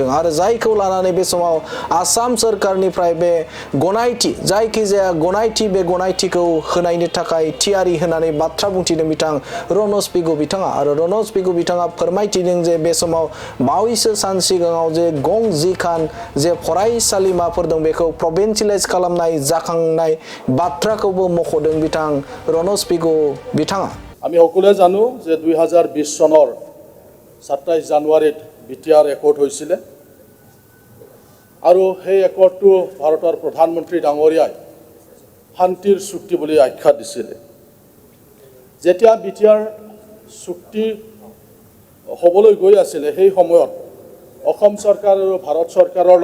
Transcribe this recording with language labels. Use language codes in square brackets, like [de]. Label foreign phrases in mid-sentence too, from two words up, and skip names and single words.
[brx] आरो जायखौ लानानै बे समाव आसाम सरकारनिफ्राय बे गनायथि जायखिजाया गनायथि बे गनायथिखौ होनायनि थाखाय थियारि होननानै बाथ्रा बुंथिदों बिथां रनज पेगु बिथाङा आरो रनज पेगु बिथाङा फोरमायथिदों जे बे समाव बावैसो सान सिगाङाव जे गं जिखान जे फरायसालिमाफोर दं बेखौ प्रभिन्सियेलाइज खालामनाय जाखांनाय बाथ्राखौबो मख'दों बिथां रनज पेगु बिथाङा [as] আমি সকলোৱে জানো যে 2020 চনৰ 27 জানুৱাৰীত বিটিআৰ একৰ্ড হৈছিল আৰু সেই একৰ্ডটো ভাৰতৰ প্ৰধানমন্ত্ৰী ডাঙৰীয়াই শান্তিৰ চুক্তি বুলি আখ্যা দিছিল যেতিয়া বিটিআৰ চুক্তি হ'বলৈ গৈ আছিল সেই সময়ত অসম চৰকাৰ আৰু ভাৰত চৰকাৰৰ